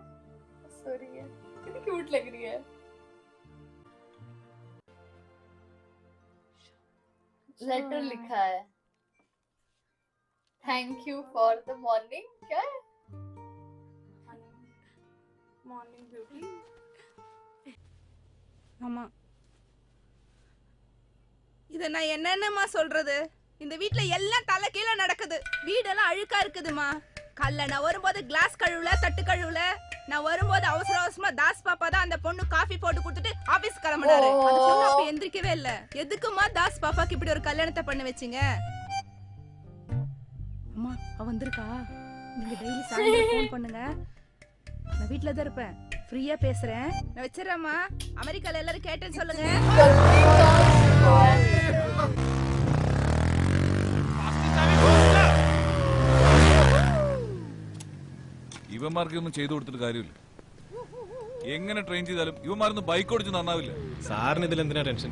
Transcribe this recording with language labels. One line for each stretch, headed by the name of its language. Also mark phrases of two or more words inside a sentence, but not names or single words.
Hindi: सॉरी है कितनी क्यूट लग रही है। लेटर लिखा है
English: thank you for the morning.
Hindi: क्या है
English: morning beauty.
Tamil: ஆமா இத நான் என்னன்னமா சொல்றது. இந்த வீட்ல எல்லாம் தலை கீழ நடக்குது. வீடெல்லாம் அழுக்கா இருக்குதுமா. காலைல நான் வரும்போது கிளாஸ் கழுவுல தட்டு கழுவுல. நான் வரும்போது அவசரமா தாஸ் பாப்பா தான் அந்த பொண்ணு காஃபி போட்டு கொடுத்துட்டு ஆபீஸ் கிளம்பினாரு. அந்த பொண்ணு அப்ப எந்திரிக்கவே இல்ல. எதுக்குமா தாஸ் பாப்பாக்கு இப்படி ஒரு கல்யாணத்தை பண்ண வெச்சீங்க? அம்மா அவ வந்திருக்கா. நீங்க டெய்லி சாயந்தரம் ஃபோன் பண்ணுங்க. நான் வீட்ல தான் இருப்பேன். ஃப்ரீயா பேசுறேன். நான் வெச்சறேம்மா. அமெரிக்கால எல்லாரும் கேட்டேன்னு சொல்லுங்க.
Malayalam: ഇവന്മാർക്കൊന്നും ചെയ്തു കൊടുത്തിട്ട് കാര്യമില്ല. എങ്ങനെ ട്രെയിൻ ചെയ്താലും ഇവന്മാരൊന്നും ബൈക്ക് ഓടിച്ച് നന്നാവില്ല. സാറിന് ഇതിൽ എന്തിനാ ടെൻഷൻ?